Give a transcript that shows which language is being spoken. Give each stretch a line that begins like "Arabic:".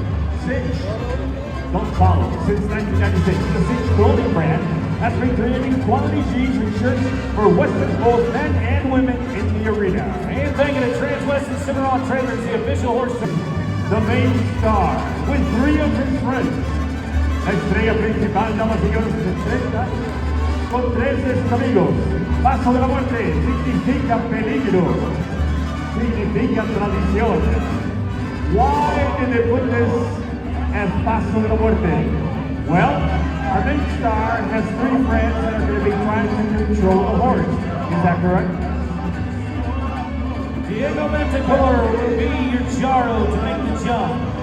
English: Don't follow. Since 1996, the Six clothing brand has been creating quality jeans and shirts for Western, both men and women in the arena. And thank you to Transwestern Cimarron Trailers, the official horse. The main star, with 3 of his friends.
Spanish: La estrella principal, damas y señores, presenta con 3 de sus amigos. Paso de la muerte significa peligro, significa tradición.
English: Why did they put this as Paso de la Muerte? Well, our main star has 3 friends that are going to be trying to control the horse. Is that correct? Diego Matador will be your Charro to make the jump.